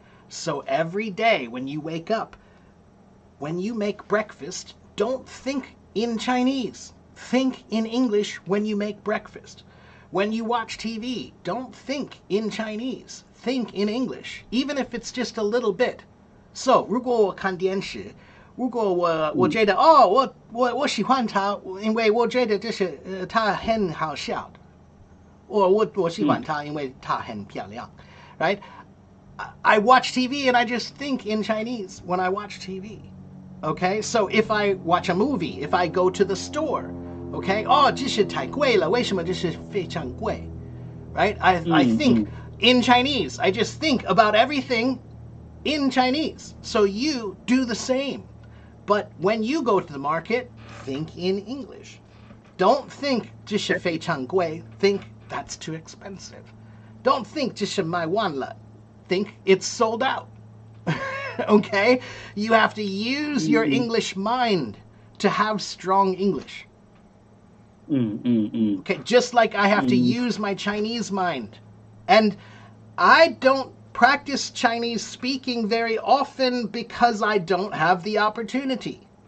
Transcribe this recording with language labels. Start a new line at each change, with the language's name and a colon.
English: So every day when you wake up, when you make breakfast, don't think in Chinese. Think in English when you make breakfast. When you watch TV, don't think in Chinese. Think in English, even if it's just a little bit.
Chinese: So, 如果我看电视，如果我觉得我喜欢他，因为我觉得这是他很好笑的，我喜欢他，因为他很漂亮，right?
English: I watch TV and I just think in Chinese when I watch TV. Okay, so if I watch a movie, if I go to the store, okay,
Chinese: 这是太贵了，为什么这是非常贵?
English: Right? I think in Chinese. I just think about everything in Chinese. So you do the same. But when you go to the market, think in English. Don't think
Chinese: 这是非常贵.
English: Think that's too expensive. Don't think
Chinese: 这是卖完了.
English: Think it's sold out. Okay? You have to use your English mind to have strong English. Okay, just like I have to use my Chinese mind. And I don't practice Chinese speaking very often because I don't have the opportunity.